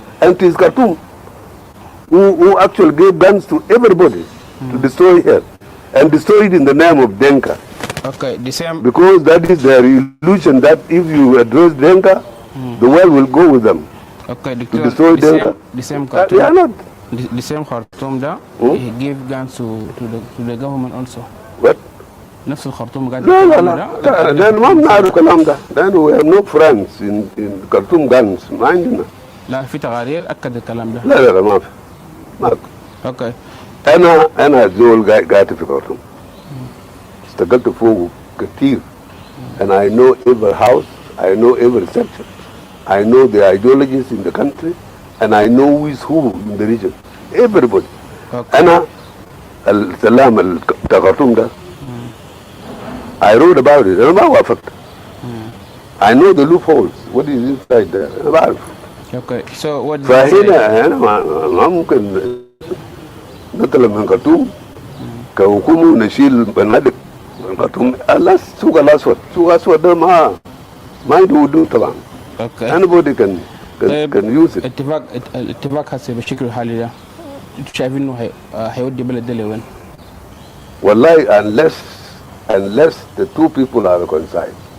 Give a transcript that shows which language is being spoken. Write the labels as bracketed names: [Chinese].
[English] And it is Khartoum who actually gave guns to everybody to destroy here, and destroy it in the name of Denka. Okay, the same. Because that is their illusion that if you address Denka, the world will go with them. Okay, to destroy Denka. The same Khartoum. They are not. The same Khartoum da, he gave guns to the government also. What? [Arabic] نفس الخرطوم قاعد. لا لأن ما بنعرف الكلام ده، لأن [English] we have no friends in Khartoum [Arabic] guns ما عندنا. لا في تقارير أكد الكلام ده. لا ما في. ما. Okay. أنا زول قاعد في Khartoum. اشتغلت فوق كتير. [English] And I know every house, I know every section. I know the ideologies in the country, and I know who is who in the region. Everybody. Okay. [Arabic] أنا السلام بتاع Khartoum ده. [English] I wrote about it. [Arabic] أنا ما وافقت. [English] I know the loopholes. What is inside there? [Arabic] أنا بعرف. [English] Okay. So what? [Arabic] فهنا أنا ما ممكن نطلع من Khartoum كحكومة نشيل بنادق من Khartoum. السوق الأسود ده ما Mind wudu طبعا. [English] Okay. Anybody can use it. [Arabic] الاتفاق هسه بالشكل الحالي ده انتوا شايفين انه هيودي بلد ده لوين؟ [English] Wallahi, unless the two people are reconciled.